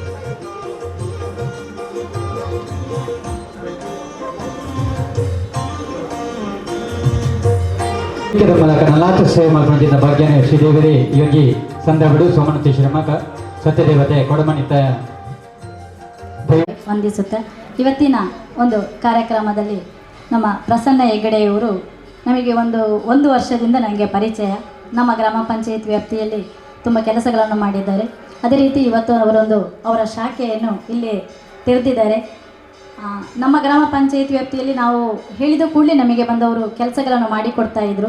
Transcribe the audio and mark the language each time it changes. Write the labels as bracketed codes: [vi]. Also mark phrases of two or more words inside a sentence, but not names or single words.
[kn] ಮೂಲಕ 4 ಸೇವೆ ಮಾಡ್ಕೊಂಡಿದ್ದ ಭಾಗ್ಯನೇ ಶ್ರೀದೇವರಿ ಯೋಗಿ ಸಂದರ್ಭಡು ಸೋಮನತಿ ಶ್ರೀಮಕ ಸತ್ಯದೇವತೆ ಕೊಡಮಣಿತ ವಂದಿಸುತ್ತೆ. ಇವತ್ತಿನ ಒಂದು ಕಾರ್ಯಕ್ರಮದಲ್ಲಿ ನಮ್ಮ ಪ್ರಸನ್ನ ಹೆಗಡೆಯವರು ನಮಗೆ ಒಂದು ವರ್ಷದಿಂದ ನನಗೆ ಪರಿಚಯ. ನಮ್ಮ ಗ್ರಾಮ ಪಂಚಾಯತ್ ವ್ಯಾಪ್ತಿಯಲ್ಲಿ ತುಂಬ ಕೆಲಸಗಳನ್ನು ಮಾಡಿದ್ದಾರೆ. ಅದೇ ರೀತಿ ಇವತ್ತು ಅವರ ಶಾಖೆಯನ್ನು ಇಲ್ಲಿ ತೆರೆದಿದ್ದಾರೆ. ನಮ್ಮ ಗ್ರಾಮ ಪಂಚಾಯತ್ ವ್ಯಾಪ್ತಿಯಲ್ಲಿ ನಾವು ಹೇಳಿದ ಕೂಡಲೇ ನಮಗೆ ಬಂದವರು ಕೆಲಸಗಳನ್ನು ಮಾಡಿಕೊಡ್ತಾ ಇದ್ದರು.